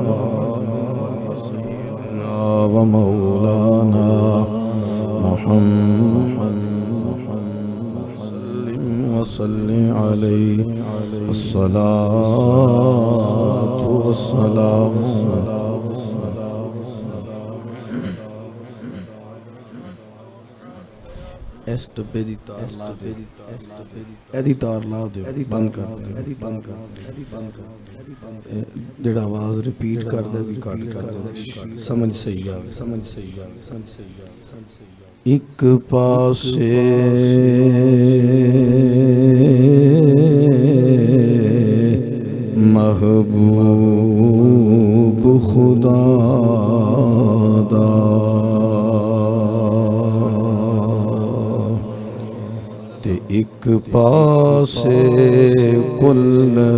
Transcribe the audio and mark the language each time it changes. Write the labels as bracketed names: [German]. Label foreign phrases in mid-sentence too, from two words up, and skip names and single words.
[Arabic] سيدنا ومولانا محمد وصل عليه الصلاة والسلام۔ [Punjabi] اس ڈبے دی تار لا دے، ایدی تار لا دے، بند کر دے، جڑا آواز ریپیٹ کر دے بھی کٹ کر دے، سمجھ صحیح آوے، سمجھ صحیح آوے، سمجھ صحیح آوے۔ ایک پاسے محبوب خدا دا، تے ایک پاسے کل